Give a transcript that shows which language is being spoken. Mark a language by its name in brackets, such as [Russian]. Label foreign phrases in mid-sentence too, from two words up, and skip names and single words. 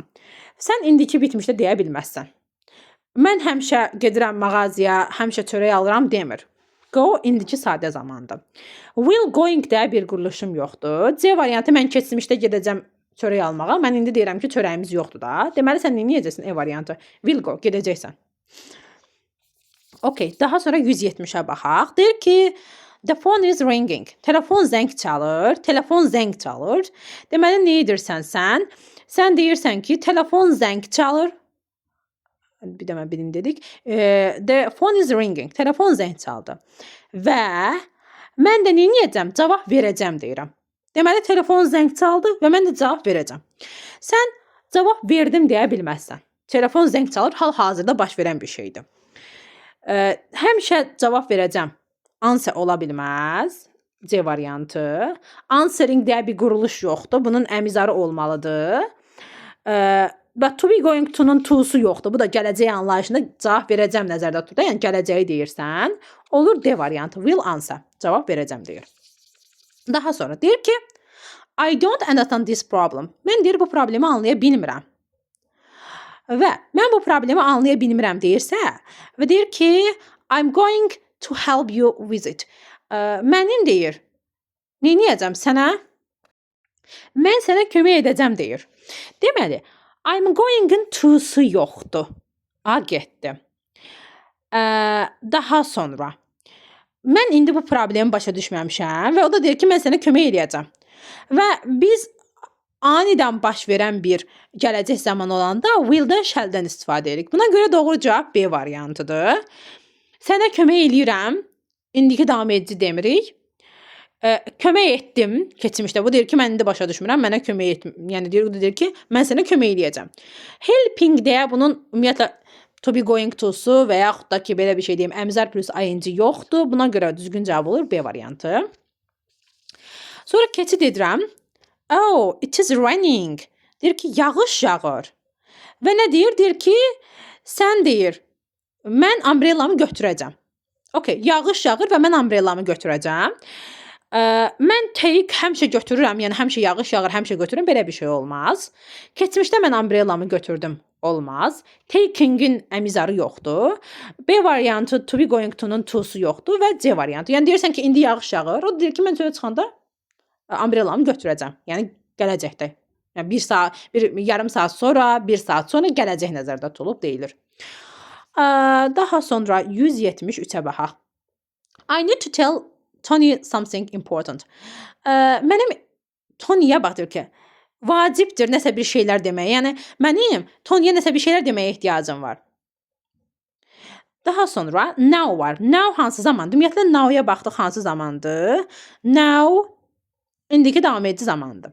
[Azerbaijani] Sən indiki bitmişdə deyə bilməzsən. Mən həmişə gedirəm mağazaya, həmişə çörək alıram demir. Go indiki sadə zamandır. [English] Will going [Azerbaijani] deyə bir quruluşum yoxdur. C variantı mən keçmişdə gedəcəm çörək almağa. Mən indi deyirəm ki, çörəyimiz yoxdur da. Deməli sən nə edəcəksən? E variantı. [English] Will go, [Azerbaijani] gedəcəksən. Okay, daha sonra 170-ə baxaq. Deyir ki, [English] the phone is ringing. [Azerbaijani] Telefon zəng çalır. Telefon zəng çalır. Deməli, nə edirsən sən? Sən deyirsən ki, telefon zəng çalır. Bir də mən birini dedik. [English] The phone is ringing. [Azerbaijani] Telefon zəng çaldı. Və mən də nə edəcəm? Cavab verəcəm deyirəm. Deməli, telefon zəng çaldı və mən də cavab verəcəm. Sən cavab verdim deyə bilməzsən. Telefon zəng çalır, hal-hazırda baş verən bir şeydir. Həmişə cavab verəcəm. Answer ola bilməz. C variantı. Answering deyə bir quruluş yoxdur. Bunun əmizarı olmalıdır. Və [English] to be going to- [Azerbaijani] nun to'su yoxdur. Bu da gələcək anlayışında cavab verəcəm nəzərdə tutur. Yəni gələcəyi deyirsən, olur D variantı. [English] Will answer. [Azerbaijani] Cavab verəcəm deyir. Daha sonra deyir ki, [English] I don't understand this problem. [Azerbaijani] Mən deyir, bu problemi anlaya bilmirəm. Və mən bu problemi anlaya bilmirəm deyirsə, və deyir ki, [English] I'm going to help you with it. [Azerbaijani] Mənim deyir, nə edəcəm sənə? Mən sənə kömək edəcəm deyir. Deməli, [English] I'm going- [Azerbaijani] ın to'su yoxdur. A getdi. Daha sonra, mən indi bu problemi başa düşməmişəm və o da deyir ki, mən sənə kömək edəcəm. Və biz anidən baş verən bir gələcək zaman olanda will'dən shall'dən istifadə edirik. Buna görə doğru cavab B variantıdır. Sənə kömək eləyirəm. İndiki davam edici demirik. Kömək etdim keçmişdə. Bu deyir ki, mən indi başa düşmürəm. Mənə kömək etdim. Yəni deyir ki, mən sənə kömək eləyəcəm. Helping deyə bunun ümumiyyətlə [English] to be going to'su [Azerbaijani] və yaxud da ki, belə bir şey deyim, əmizar plus ing yoxdur. Buna görə düzgün cavab olur B variantı. Sonra keçid edirəm. [English] Oh, it is raining. [Azerbaijani] Deyir ki, yağış yağır. Və nə deyir? Deyir ki, sən deyir, mən umbrellamı götürəcəm. Okay, yağış yağır və mən umbrellamı götürəcəm. Mən take həmişə götürürəm, yəni həmişə yağış yağır, həmişə götürürəm, belə bir şey olmaz. Keçmişdə mən umbrellamı götürdüm. olmaz. Taking'in əmizarı yoxdur. B variantı [English] to be going to- [Azerbaijani] nun to'su yoxdur və C variantı. Yəni deyirsən ki, indi yağış yağır. O deyir ki, mən çölə çıxanda umbrellamı götürəcəm. Yəni gələcəkdə. Yəni bir yarım saat sonra, 1 saat sonra gələcək nəzərdə tutulub deyilir. Daha sonra 173-ə baxaq. [English] I need to tell Tony something important. [Azerbaijani] Mənim Tony'yə baxdır ki, vacibdir nəsə bir şeylər deməyə. Yəni mənim Tony'yə nəsə bir şeylər deməyə ehtiyacım var. Daha sonra now var. Now hansı zamandır? Ümumiyyətlə now'ya baxdıq hansı zamandır? Now indiki davam edici zamandır.